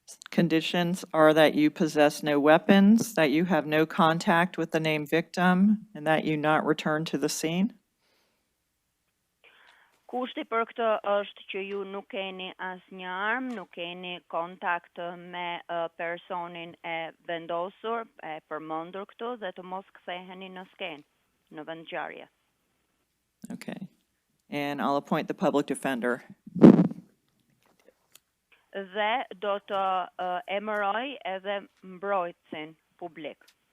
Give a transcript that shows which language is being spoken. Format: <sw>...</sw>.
<en>Conditions are that you possess no weapons, that you have no contact with the named victim, and that you not return to the scene.</en> <sq>Kushti për këtë është që ju nuk keni asnjë armë, nuk keni kontakt me personin e vendosur, e përmendur këtu dhe të mos ktheheni në skenë, në vendngjarje.</sq> <en>Okay. And I'll appoint the public defender.</en> <sq>Dhe do të emëroj edhe mbrojtësin publik.</sq>